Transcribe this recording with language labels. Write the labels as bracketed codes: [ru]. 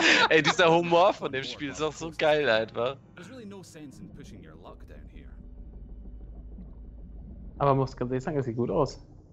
[de] Ey, dieser Humor von dem Spiel ist auch so geil, einfach. [en] There's really no sense in pushing your luck down here. [de] Aber muss ganz ehrlich sagen, es sieht gut aus.